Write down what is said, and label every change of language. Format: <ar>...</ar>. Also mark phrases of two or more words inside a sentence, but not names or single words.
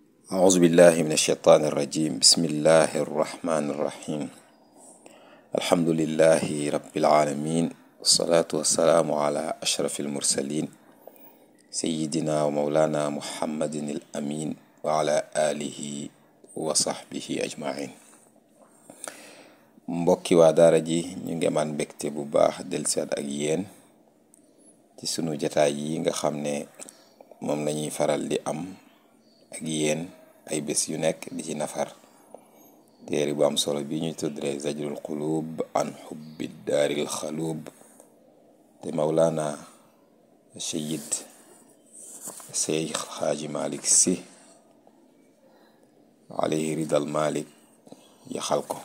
<ar>أعوذ بالله من الشيطان الرجيم بسم الله الرحمن الرحيم الحمد لله رب العالمين والصلاة والسلام على أشرف المرسلين سيدنا ومولانا محمد الأمين وعلى آله وصحبه أجمعين.</ar> <wo>mbokki waa daara ji ñu ngi amaan mbégte bu baax dellusiwaat ak yéen ci sunu jataay yi nga xam ne moom lañuy faral di am ak yéen ay bés yu nekk di ci nafar téere bu am solo bi ñuy tuddee zajrul qulub an xubbi daaril xaluub te mawlaana sayid Seex Xaaji Malik Si</wo> <ar>عليه رضى المالك</ar> <wo>yaxal ko.</wo>